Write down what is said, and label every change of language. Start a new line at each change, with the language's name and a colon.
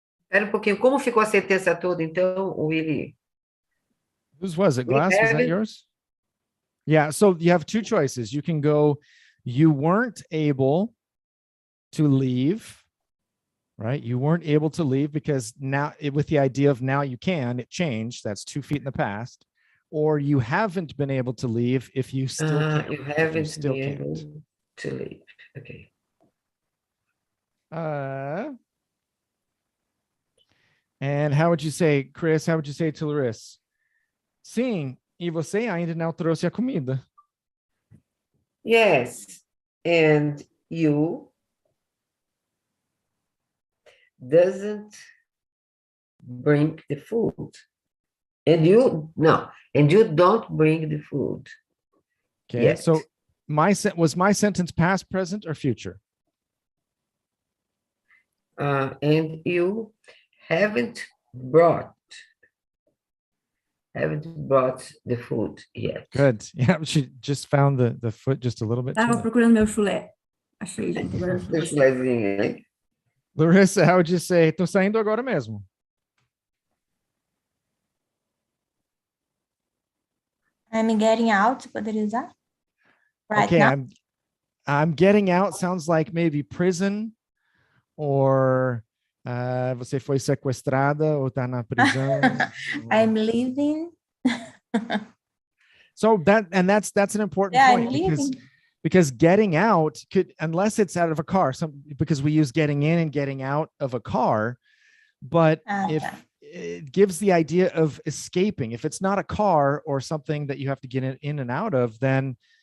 Portuguese: Espera um pouquinho, como ficou a sentença toda, então, Willy?
English: Whose was it? Glass, was that yours? Yeah, so you have 2 choices. You can go, you weren't able to leave, right? You weren't able to leave because now, with the idea of now you can, it changed. That's 2 feet in the past. Or you haven't been able to leave if you still can't. You haven't been able to leave. Okay. And how would you say, Chris, how would you say to Larissa?
Portuguese: Sim, e você ainda não trouxe a comida.
English: Yes, and you doesn't bring the food. And you don't bring the food. Okay, yet. So was my sentence past, present, or future? And you haven't brought the food yet. Good. Yeah, she just found the foot just a little bit.
Portuguese: Estava procurando meu chulé. Achei, gente. Agora chulézinho, hein?
English: Larissa, how would you say?
Portuguese: Tô saindo agora mesmo.
English: I'm getting out,
Portuguese: poderia usar?
English: Right okay, now? I'm getting out sounds like maybe prison or
Portuguese: você foi sequestrada ou tá na prisão.
English: I'm leaving. So that's an important point because getting out could, unless it's out of a car, because we use getting in and getting out of a car, but if it gives the idea of escaping, if it's not a car or something that you have to get in and out of, then